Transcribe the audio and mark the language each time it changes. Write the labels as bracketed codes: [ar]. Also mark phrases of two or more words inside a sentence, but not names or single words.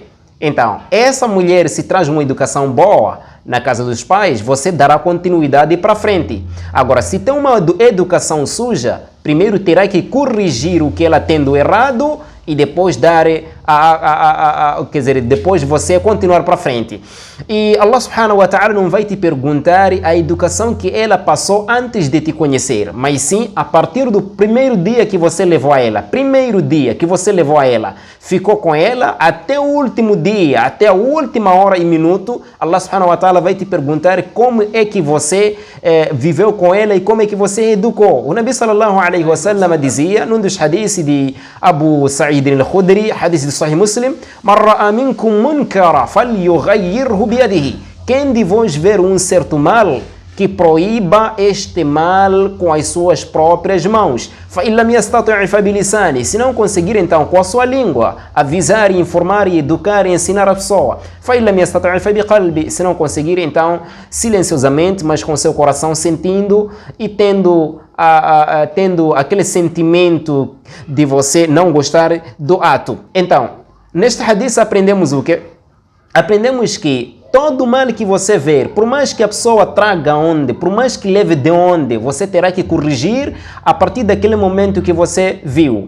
[pt] Então, essa mulher, se traz uma educação boa na casa dos pais, você dará continuidade para frente. Agora, se tem uma educação suja, primeiro terá que corrigir o que ela tem do errado e depois dar quer dizer, depois você continuar para frente. E Allah [ar] سبحانه وتعالى [pt] não vai te perguntar a educação que ela passou antes de te conhecer, mas sim a partir do primeiro dia que você levou a ela, ficou com ela até o último dia, até a última hora e minuto. Allah [ar] سبحانه وتعالى [pt] vai te perguntar como é que você viveu com ela e como é que você educou. O Nabi [ar] صلى الله عليه وسلم [pt] dizia num dos hadiths de Abu Sa'id al-Khudri, hadith de Sahih Muslim: [ar] "من رأى منكم منكرا فليغيره بيده." [pt] Quem de vós ver um certo mal, que proíba este mal com as suas próprias mãos. [ar] فَإِنْ لَمْ يَسْتَطِعْ فَبِلِسَانِهِ. [pt] Se não conseguir, então, com a sua língua, avisar, informar, educar e ensinar a pessoa. [ar] فَإِنْ لَمْ يَسْتَطِعْ فَبِقَلْبِهِ. [pt] Se não conseguir, então, silenciosamente, mas com seu coração sentindo e tendo aquele sentimento de você não gostar do ato. Então, neste hadith aprendemos o quê? Aprendemos que todo mal que você ver, por mais que a pessoa traga onde, por mais que leve de onde, você terá que corrigir a partir daquele momento que você viu.